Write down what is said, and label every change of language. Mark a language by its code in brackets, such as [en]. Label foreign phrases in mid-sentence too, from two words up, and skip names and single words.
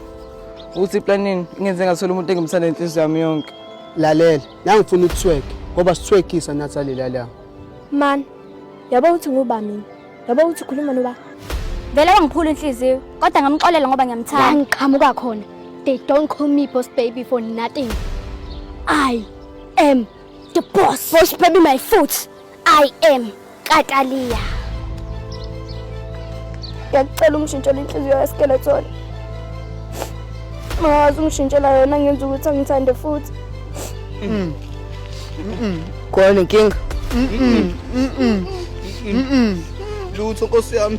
[zu] Ukuthi iplanini ingenze ngathola umuntu engimthanda inhliziyo yami yonke. Lalela, la ngifuna ukuthweka ngoba sithwekisa nathi lala. Man, yabo uthi nguba mina. Yabo uthi ukhuluma noba. Vele wangiphula inhliziyo, kodwa ngamxolela ngoba ngiyamthanda. Ngiqhamuka khona. [en] They don't call me boss baby for nothing. I am the boss. Boss baby my foot. I am Katalia. [zu] Ngiyacela ungishintshele inhliziyo yaskeleton. Mawazi ungishintshela yona ngenza ukuthi angithande futhi. Khona inkinga. Lutho Nkosi yami.